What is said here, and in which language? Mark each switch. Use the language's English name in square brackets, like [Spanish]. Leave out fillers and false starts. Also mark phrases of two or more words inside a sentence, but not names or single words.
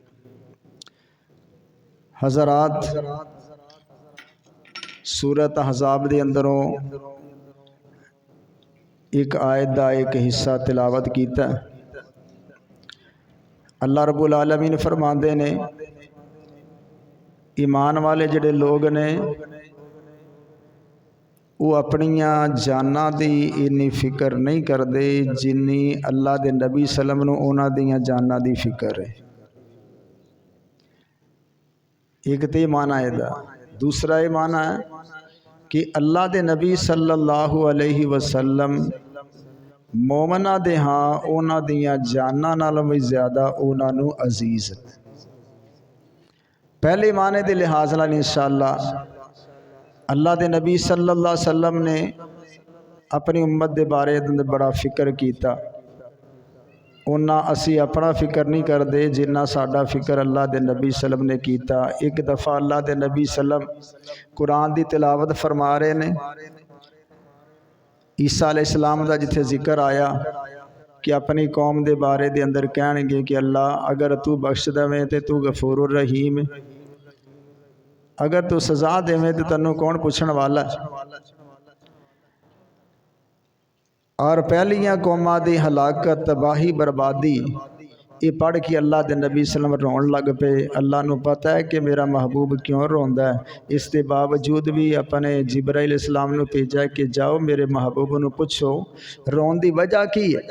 [Punjabi] حضرات سورۃ احزاب دے اندروں ایک آیت دا ایک حصہ تلاوت کیتا ہے. [Arabic] اللہ رب العالمین [Punjabi] فرماندے نے ایمان والے جڑے لوگ نے وہ اپنیاں جاناں دی اینی فکر نہیں کردے جنی اللہ دے نبی سلم نو اونا دیاں جاناں دی فکر ہے۔ ایک تے معنی ہے دا، دوسرا یہ معنی ہے کہ اللہ دے نبی [Arabic] صلی اللہ علیہ وسلم [Punjabi] مومنہ دے ہاں اونا دیاں جاناں نالوں بھی زیادہ اونا نو عزیز ہے۔ پہلے معنی دے لحاظ نال انشاءاللہ اللہ دے نبی [Arabic] صلی اللہ علیہ وسلم [Punjabi] نے اپنی امت دے بارے دے بڑا فکر کیتا، اونا اسی اپنا فکر نہیں کر دے جنہ ساڈا فکر اللہ دے نبی سلم نے کیتا۔ ایک دفعہ اللہ دے نبی سلم قرآن دی تلاوت فرما رہے نے، عیسیٰ [Arabic] علیہ السلام [Punjabi] دا جتھے ذکر آیا کہ اپنی قوم دے بارے دے اندر کہنے گے کہ اللہ اگر تو بخش دویں تے تو [Arabic] غفور الرحیم، [Punjabi] اگر تو سزا دویں تے تنوں کون پوچھن والا ہے۔ اور پہلیاں قوماں دی ہلاکت تباہی بربادی یہ پڑھ کے اللہ دے نبی [Arabic] صلی اللہ علیہ وسلم [Punjabi] رون لگ پے۔ اللہ نو پتہ ہے کہ میرا محبوب کیوں روندا ہے، اس کے باوجود بھی اپنے جبرائیل [Arabic] علیہ السلام [Punjabi] نو بھیجا کہ جاؤ میرے محبوب نو پوچھو رون دی وجہ کی ہے۔